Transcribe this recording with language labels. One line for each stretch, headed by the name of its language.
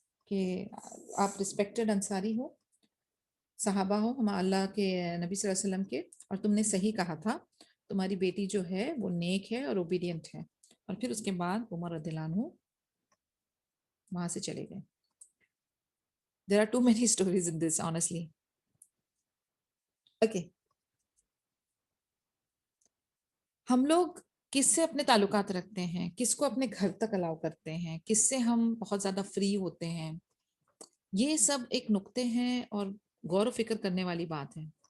Urdu: کہ آپ رسپیکٹڈ انصاری ہو، صحابہ ہو ہم اللہ کے نبی صلی اللہ علیہ وسلم کے، اور تم نے صحیح کہا تھا تمہاری بیٹی جو ہے وہ نیک ہے اور اوبیڈینٹ ہے. اور پھر اس کے بعد عمر رضی اللہ عنہ وہاں سے چلے گئے.
English: There are too many stories in this, honestly. Okay.
Urdu: ہم لوگ کس سے اپنے تعلقات رکھتے ہیں، کس کو اپنے گھر تک الاؤ کرتے ہیں، کس سے ہم بہت زیادہ فری ہوتے ہیں، یہ سب ایک نقطے ہیں اور غور و فکر کرنے والی بات ہے.